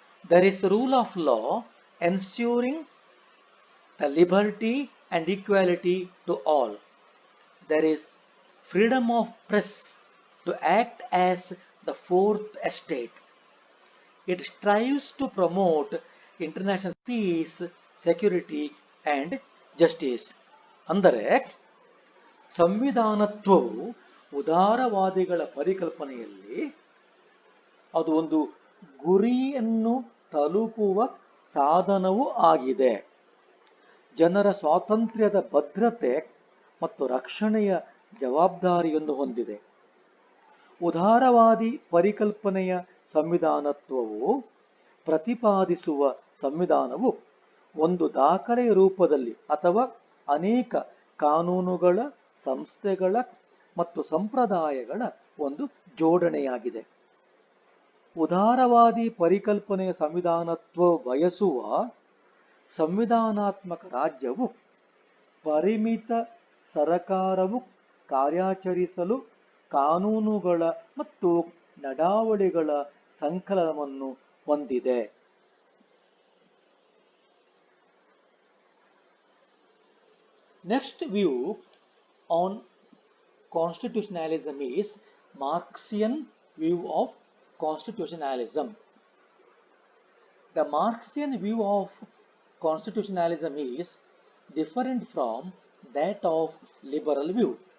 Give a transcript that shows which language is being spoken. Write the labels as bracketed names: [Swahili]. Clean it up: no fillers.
[English] There is rule of law ensuring the liberty and equality to all. There is freedom of press to act as the fourth estate. It strives to promote international peace, security, and justice. [Kannada] ಅಂದರೆ ಸಂವಿಧಾನತ್ವವು ಉದಾರವಾದಿಗಳ ಪರಿಕಲ್ಪನೆಯಲ್ಲಿ ಅದು ಒಂದು ಗುರಿಯನ್ನು ತಲುಪುವ ಸಾಧನವೂ ಆಗಿದೆ. ಜನರ ಸ್ವಾತಂತ್ರ್ಯದ ಭದ್ರತೆ ಮತ್ತು ರಕ್ಷಣೆಯ ಜವಾಬ್ದಾರಿಯನ್ನು ಹೊಂದಿದೆ. ಉದಾರವಾದಿ ಪರಿಕಲ್ಪನೆಯ ಸಂವಿಧಾನತ್ವವು ಪ್ರತಿಪಾದಿಸುವ ಸಂವಿಧಾನವು ಒಂದು ದಾಖಲೆ ರೂಪದಲ್ಲಿ ಅಥವಾ ಅನೇಕ ಕಾನೂನುಗಳ, ಸಂಸ್ಥೆಗಳ ಮತ್ತು ಸಂಪ್ರದಾಯಗಳ ಒಂದು ಜೋಡಣೆಯಾಗಿದೆ. ಉದಾರವಾದಿ ಪರಿಕಲ್ಪನೆಯ ಸಂವಿಧಾನತ್ವ ಬಯಸುವ ಸಂವಿಧಾನಾತ್ಮಕ ರಾಜ್ಯವು ಪರಿಮಿತ ಸರಕಾರವು ಕಾರ್ಯಾಚರಿಸಲು ಕಾನೂನುಗಳ ಮತ್ತು ನಡಾವಳಿಗಳ ಸಂಕಲನವನ್ನು ಹೊಂದಿದೆ. [English] Next view on constitutionalism is Marxian view of constitutionalism. The Marxian view of constitutionalism is different from that of liberal view.